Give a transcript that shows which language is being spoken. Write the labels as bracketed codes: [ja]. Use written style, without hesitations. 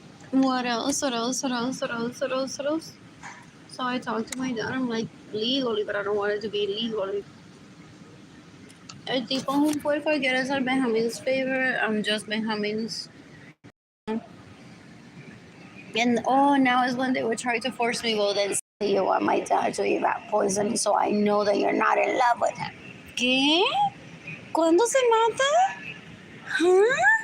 [en] What else? What else? What else? What else? What else? What else? So I talked to my dad. I'm like, legally, but I don't want it to be legally. [es] El tipo es un puerco y quiere ser [en] Benjamin's favorite. I'm just Benjamin's. And oh, now is when they would try to force me. Well, then say you want my dad to eat rat poison, so I know that you're not in love with him. [es] ¿Qué? ¿Cuándo se mata? Huh?